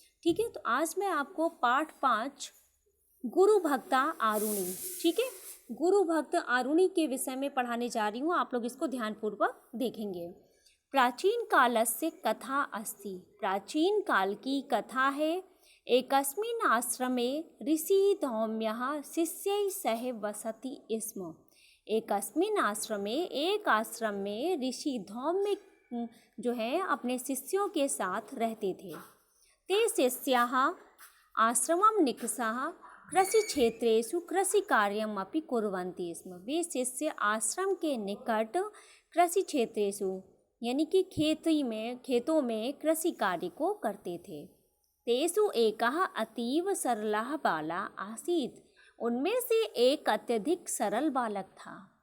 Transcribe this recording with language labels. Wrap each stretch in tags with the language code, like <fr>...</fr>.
<hi>ठीक है, तो आज मैं आपको पाठ 5 गुरु भक्ता आरुणि, ठीक है, गुरु भक्त आरुणि के विषय में पढ़ाने जा रही हूँ। आप लोग इसको ध्यानपूर्वक देखेंगे।</hi> <sa>प्राचीन कालस्य कथा अस्ति,</sa> <hi>प्राचीन काल की कथा है।</hi> <sa>एकस्मिन् आश्रमे ऋषि धौम्यः शिष्यैः सह वसति स्म। एकस्मिन् आश्रमे,</sa> <hi>एक आश्रम में ऋषि धौम्य जो है अपने शिष्यों के साथ रहते थे।</hi> <sa>ते शिष्याः आश्रमं निकषाः कृषि क्षेत्रेषु कृषि कार्यमपि कुर्वन्ति स्म।</sa> <hi>वे शिष्य आश्रम के निकट कृषि क्षेत्रेषु यानी कि खेतों में कृषि कार्य को करते थे।</hi> <sa>तेषु एकः अतीव सरलः बाला आसीत्,</sa> <hi>उनमें से एक अत्यधिक सरल बालक था।</hi>